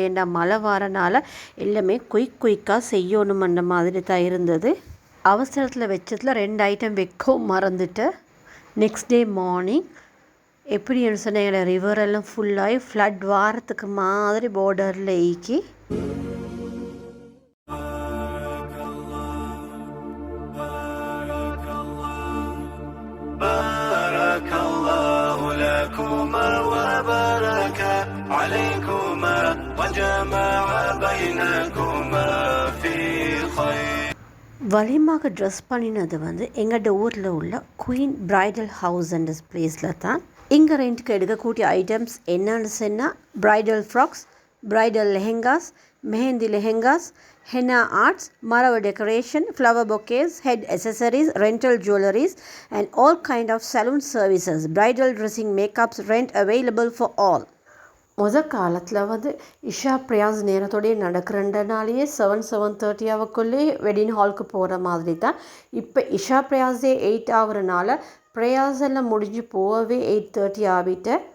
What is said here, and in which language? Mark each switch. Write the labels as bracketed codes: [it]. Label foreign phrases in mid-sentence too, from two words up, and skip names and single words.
[ta] ஏன்னா மழை வரனால எல்லாமே குயிக்காக செய்யணுமன்ற மாதிரி தான் இருந்தது. அவசரத்தில் வச்சதில் 2 ஐட்டம் வைக்கவும் மறந்துட்டு [en] next day morning [ta] எப்படின்னு சொன்னால் எங்களை ரிவரெல்லாம் ஃபுல்லாகி ஃப்ளட் வாரத்துக்கு மாதிரி பார்டரில் ஈக்கி [ar] عليكما وجمع بينكما في خير. [ta] வலிமாக ட்ரெஸ் பண்ணினது வந்து எங்களோட ஊரில் உள்ள குயின் பிரைடல் ஹவுஸ் அண்ட் பிளேஸில் தான். இங்கே ரெண்ட்டுக்கு எடுக்கக்கூடிய ஐட்டம்ஸ் என்னென்னு சொன்னால் [en] bridal frocks, bridal lehengas, [ta] மெஹந்தி லெஹெங்காஸ், [en] henna arts, marawa decoration, flower bouquets, head accessories, rental jewelries and all kind of salon services, bridal dressing, makeups, rent available for all. [ta] காலத்தில் வந்து இஷா பிரயாஸ் நேரத்தோடய நடக்கிறனாலேயே 7-7:30 ஆவக்குள்ளே வெட்டிங் ஹாலுக்கு போகிற மாதிரி தான். இப்போ இஷா பிரயாஸே 8 ஆகுறனால பிரயாஸ் எல்லாம் முடிஞ்சு போகவே 8:30 ஆகிட்டு.